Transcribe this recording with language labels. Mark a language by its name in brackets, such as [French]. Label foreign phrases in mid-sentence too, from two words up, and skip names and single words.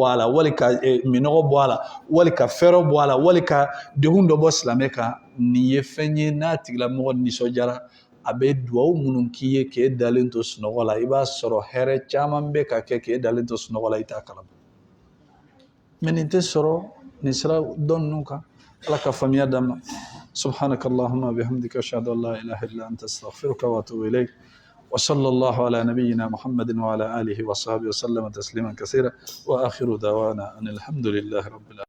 [Bambara] a la wali ka minɔgɔ bɔ a la wali ka fɛɛrɛ bɔ a la wali ka degun dɔ bɔ silamɛ kan nin ye fɛn ye n'a tigilamɔgɔ nisɔndiyara a bɛ duwawu minnu k'i ye k'e dalen to sunɔgɔ la i b'a sɔrɔ hɛrɛ caman bɛ ka kɛ k'e dalen to sunɔgɔ la i t'a kalama mais nin tɛ sɔrɔ nin sira dɔ ninnu kan ala ka faamuya d'an ma [Arabic] سبحانك اللهم وبحمدك أشهد أن لا إله إلا أنت أستغفرك وأتوب إليك وصلى الله على نبينا محمد وعلى آله وصحبه وسلم تسليما كثيرا وآخر دعوانا أن الحمد لله رب العالمين